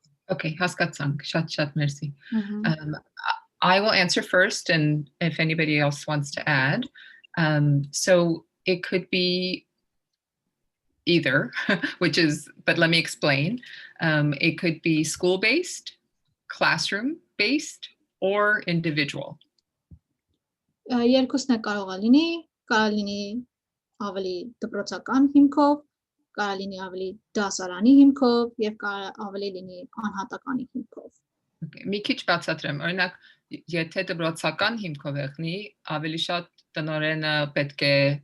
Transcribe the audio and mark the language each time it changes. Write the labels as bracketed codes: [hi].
[hy] Okay, հասկացանք, շատ մերսի. [en] I will answer first, and if anybody else wants to add. So it could be either, but let me explain. It could be school-based, classroom-based, or individual. [hy] Երկուսն է կարող լինի ավելի դպրոցական հիմքով, կարող լինի ավելի դասարանի հիմքով եւ կարող ավելի լինի անհատականի հիմքով։ Okay, մի քիչ բացատրեմ, օրինակ, եթե դպրոցական հիմքով եղնի, ավելի շատ տնօրենը պետք է